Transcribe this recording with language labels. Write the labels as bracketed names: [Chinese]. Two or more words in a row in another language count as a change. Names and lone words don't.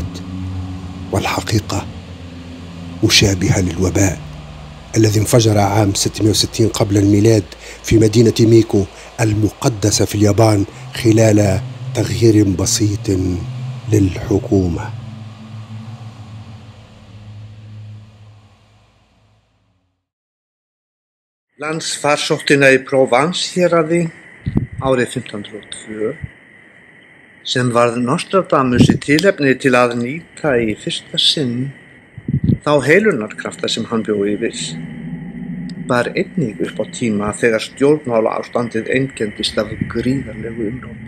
[Arabic] والحقيقة مشابهة للوباء الذي انفجر عام 660 قبل الميلاد في مدينة ميكو المقدسة في اليابان خلال تغيير بسيط للحكومة. [Icelandic] Landsfarsóttina í Provence-héraði árið 1502 sem varð Nostradamus í tilefni til að nýta í fyrsta sinn þá heilunarkrafta sem hann bjó yfir, bar einnig upp á tíma þegar stjórnmálaástandið einkenndist af gríðarlegu umróti.